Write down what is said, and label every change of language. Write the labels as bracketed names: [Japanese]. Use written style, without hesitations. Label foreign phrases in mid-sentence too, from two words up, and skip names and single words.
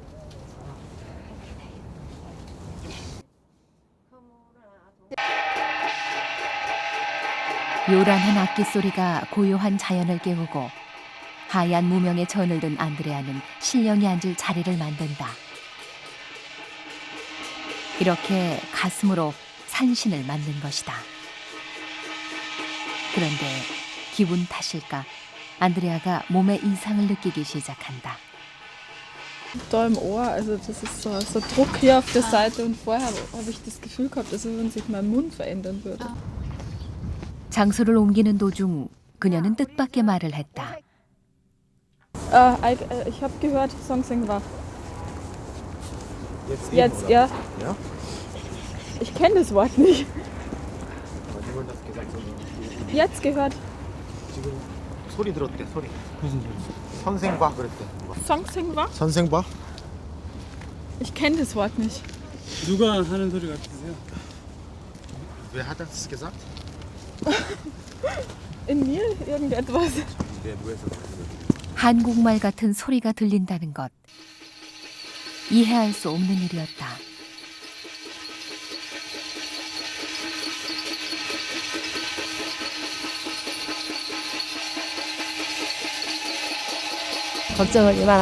[Korean] 요란한 악기 소리가 고요한 자연을 깨우고 하얀 무명의 전을 든 안드레아는 신령이 앉을 자리를 만든다. 이렇게 가슴으로 산신을 만든 것이다. 그런데 기분 탓일까 안드레아가 몸에 이상을 느끼기 시작한다. [German] Da im Ohr, also das ist so Druck hier auf der Seite und vorher habe ich das Gefühl gehabt, dass wenn sich mein Mund verändern würde. 장소를 옮기는 도중 그녀는 뜻밖의 말을 했다. Ich habe gehört, Songsinghwa. Jetzt, ja. Ja? Ich kenne das Wort nicht. Jetzt gehört. [Korean] 지금 소리 들었대 소리. 무슨 소리? 선생봐 그랬대. Songsinghwa? 선생봐? [German] Ich kenne das Wort nicht. [Korean] 누가 하는 소리 같으세요? [German] Wer hat das gesagt? In mir irgendetwas. [Korean] 한국말 같은 소리가 들린다는 것. 이해할 수 없는 일이었다. 걱정하지 마라.